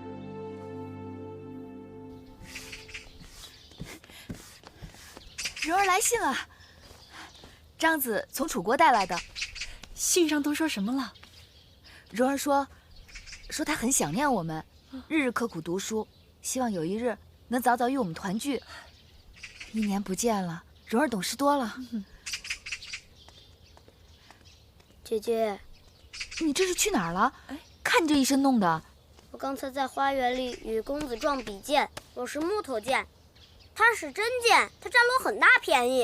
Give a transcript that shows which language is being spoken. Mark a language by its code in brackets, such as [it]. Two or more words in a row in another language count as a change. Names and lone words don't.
[zh] 蓉兒來信了，張子從楚國帶來的。信上都說什麼了？蓉兒說他很想念我們，日日刻苦讀書，希望有一日能早早與我們團聚。1年不見了，蓉兒懂事多了。姐姐，你這是去哪兒了？看你這一身弄的。我剛才在花園裡與公子撞比劍，我是木頭劍，他是真劍，他佔了我很大便宜。